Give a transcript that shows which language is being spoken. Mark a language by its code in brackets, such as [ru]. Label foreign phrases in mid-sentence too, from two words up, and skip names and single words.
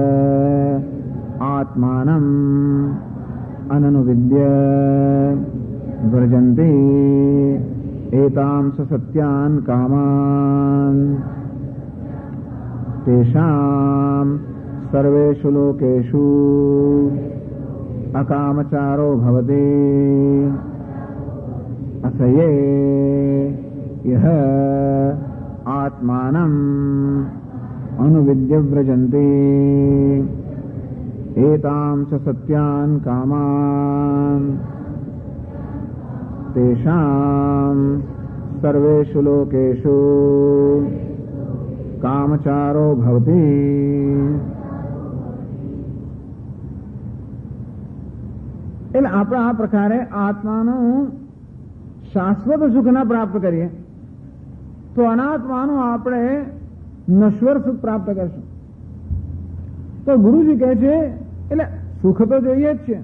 [sa] आत्मानम अननुविद्य व्रजन्ति एतां सत्यान कामान तेषां सर्वेषु लोकेषु अकामचारो भवति असये यह आत्मानम अनुविद्य व्रजन्ति एतां च सत्यान् कामान् तेषां सर्वेषु लोकेषु कामचारो भवति. [gu] એટલે આપણે આ પ્રકારે આત્માનું શાશ્વત સુખ ના પ્રાપ્ત કરીએ તો અનાત્માનું આપણે નશ્વર સુખ પ્રાપ્ત કરશું. તો ગુરુજી કહે છે, એટલે સુખ તો જોઈએ જ છે.